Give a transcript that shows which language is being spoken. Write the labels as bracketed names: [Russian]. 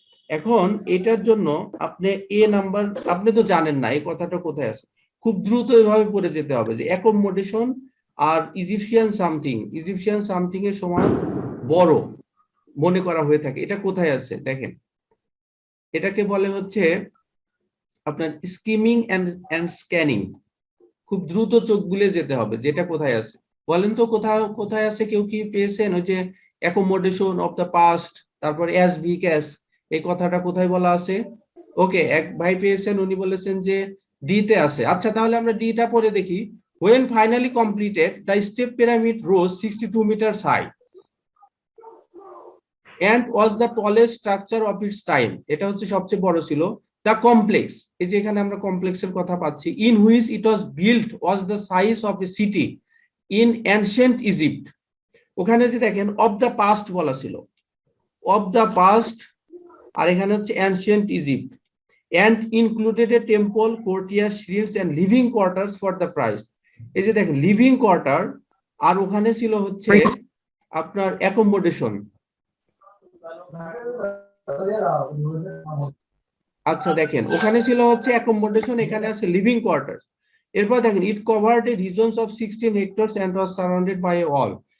[Bangla] এখন এটার জন্য আপনি এ নাম্বার, আপনি তো জানেন না এই কথাটা কোথায় আছে, খুব দ্রুত এভাবে পড়ে যেতে হবে যে অ্যাকোমোডেশন আর ইজিপশিয়ান সামথিং এর সমান বড় মনে করা হয়ে থাকে, এটা কোথায় আছে দেখেন, এটাকে বলে হচ্ছে আপনার স্কিমিং এন্ড স্ক্যানিং, খুব দ্রুত চোখ বুলে যেতে হবে যেটা কোথায় আছে। বলেন তো কোথায় আছে, কেউ কি পেয়েছেন? ওই যে [English] accommodation of the past, [Bangla] তারপর অ্যাজ বিগ অ্যাজ, এই কথাটা কোথায় বলা আছে? ওকে, এক ভাই পেয়েছেন, উনি বলেছেন যে ডি তে আছে। আচ্ছা তাহলে আমরা ডিটা পরে দেখি। [English] when finally completed the step pyramid rose 62 meters high and was the tallest structure of its time, [Bangla] এটা হচ্ছে সবচেয়ে বড় ছিল। [English] the complex, [Bangla] এই যে এখানে আমরা কমপ্লেক্সের কথা পাচ্ছি, [English] in which it was built was the size of a city in ancient Egypt, [Bangla] ওখানে যে দেখেন [English] of the past বলা ছিল, of the past, [Bangla] আর এখানে হচ্ছে [English] ancient Egypt, and included a temple, courtyard, streets and living quarters for the price, [Bangla] এই যে দেখেন লিভিং কোয়ার্টার, আর ওখানে ছিল হচ্ছে আপনার অ্যাকোমোডেশন। আচ্ছা দেখেন ওখানে ছিল হচ্ছে অ্যাকোমোডেশন, এখানে আছে লিভিং কোয়ার্টার। [English] এরপর দেখেন it covered a reasons of 16 hectares and was surrounded by a wall.